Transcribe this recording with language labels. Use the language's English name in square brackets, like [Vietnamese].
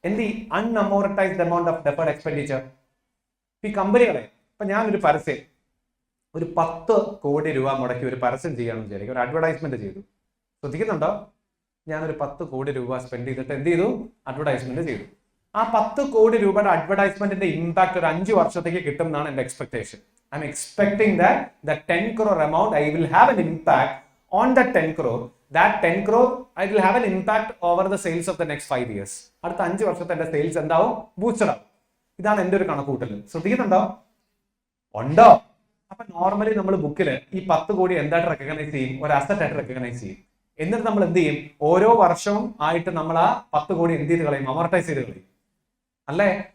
[Malayalam] എന്ത് അൺഅമോർട്ടൈസ്ഡ് amount of deferred expenditure? ഈ കമ്പനികളെ ഇപ്പൊ ഞാനൊരു പരസ്യം ഒരു 10 കോടി രൂപ മുടക്കി ഒരു പരസ്യം ചെയ്യാമെന്ന് വിചാരിക്കും, ഒരു അഡ്വർടൈസ്മെന്റ് ചെയ്തു. ശ്രദ്ധിക്കുന്നുണ്ടോ? ഞാനൊരു 10 കോടി രൂപ സ്പെൻഡ് ചെയ്തിട്ട് എന്ത് ചെയ്തു? അഡ്വർടൈസ്മെന്റ് ചെയ്തു. ആ 10 കോടി രൂപയുടെ അഡ്വർടൈസ്മെന്റിന്റെ ഇമ്പാക്ട് ഒരു 5 വർഷത്തേക്ക് കിട്ടും എന്നാണ് എന്റെ expectation. [English] I'm expecting that the 10 crore amount I will have an impact on that 10 crore. That 10 crore I will have an impact over the sales of the next 5 years. [Malayalam] അടുത്ത 5 വർഷത്തെ എന്റെ sales എന്താവും? Boosted ആവും. ഇതാണ് എന്റെ ഒരു കണക്കൂട്ടൽ. ശ്രദ്ധിക്കുന്നുണ്ടോ? ഉണ്ടോ? അപ്പൊ നോർമലി നമ്മൾ ബുക്കില് ഈ 10 കോടി എന്തായിട്ട് റെക്കഗ്നൈസ് ചെയ്യും? ഒരു അസറ്റ് ആയിട്ട് റെക്കഗ്നൈസ് ചെയ്യും. എന്നിട്ട് നമ്മൾ എന്ത് ചെയ്യും? ഓരോ വർഷവും ആയിട്ട് നമ്മൾ ആ 10 കോടി എന്ത് ചെയ്ത് കളയും? അമോർട്ടൈസ് ചെയ്ത് കളയും. അല്ലേ?